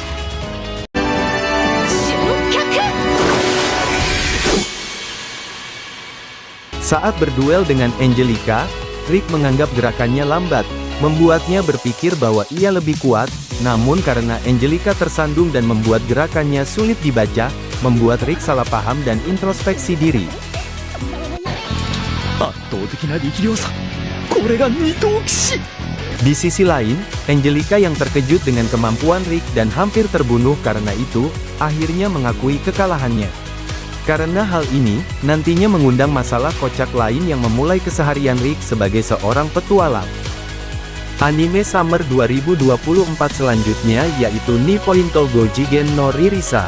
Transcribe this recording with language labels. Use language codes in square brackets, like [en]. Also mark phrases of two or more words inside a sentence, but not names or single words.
[id] Saat berduel dengan Angelica, Rick menganggap gerakannya lambat, membuatnya berpikir bahwa ia lebih kuat, namun karena Angelica tersandung dan membuat gerakannya sulit dibaca, membuat Rick salah paham dan introspeksi diri. [ja] 圧倒的な力量差、これが二頭騎士。 [id] Di sisi lain, Angelica yang terkejut dengan kemampuan Rick dan hampir terbunuh karena itu, akhirnya mengakui kekalahannya. Karena hal ini, nantinya mengundang masalah kocak lain yang memulai keseharian Rick sebagai seorang petualang. Anime Summer 2024 selanjutnya yaitu Nippointo Gojigen no Ririsa.